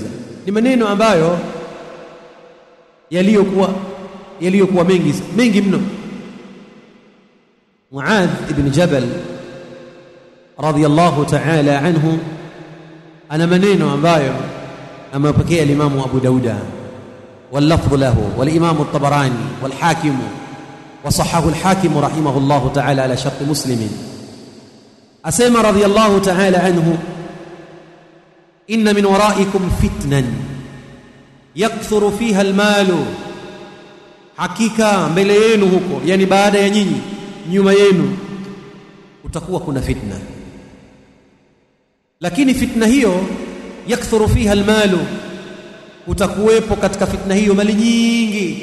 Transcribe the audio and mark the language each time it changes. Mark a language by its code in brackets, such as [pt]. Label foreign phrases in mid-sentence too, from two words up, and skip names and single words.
[sw] Ni maneno ambayo yaliyokuwa mengi mno. [ar] Muadh ibn Jabal رضي الله تعالى عنه [sw] ana maneno ambayo amepokea [ar] Imam Abu Dauda واللفظ له والإمام الطبراني والحاكم وصححه الحاكم رحمه الله تعالى على شرط مسلم. أسمى رضي الله تعالى عنه: إن من ورائكم فتنا يكثر فيها المال. [sw] hakika mbele yenu huko, yani baada ya nyinyi, nyuma yenu utakuwa kuna fitna, lakini fitna hiyo [ar] يكثر فيها المال, [sw] utakuwepo katika fitna hiyo mali nyingi.